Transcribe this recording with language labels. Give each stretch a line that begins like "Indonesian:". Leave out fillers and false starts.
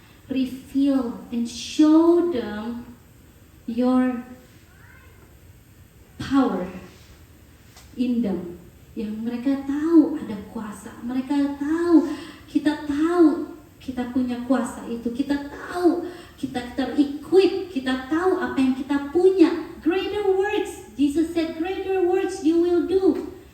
English: Reveal and show them your power in them.
Indonesian: Yang mereka tahu ada kuasa, mereka tahu kita punya kuasa itu, kita tahu kita ter-equip, kita tahu apa yang kita punya.
English: Greater works, Jesus said, greater works you will do.